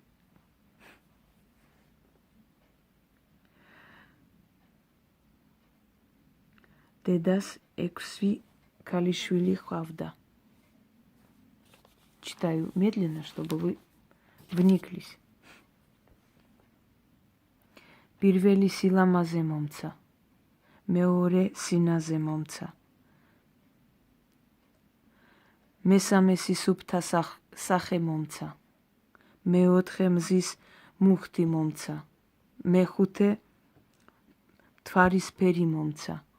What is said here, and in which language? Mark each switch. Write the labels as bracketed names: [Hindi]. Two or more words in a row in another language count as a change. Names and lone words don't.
[Georgian] დედას ექვსი ქალიშვილი ჰყავდა. [Russian] Читаю медленно, чтобы вы вниклись. [Georgian] Პირველი სილამაზე მომცა, მეორე სინაზე მომცა. მესამე სისუფთა სახე მომცა, მეოთხე მზის მუხტი მომცა, მეხუთე მთვარისფერი მომცა.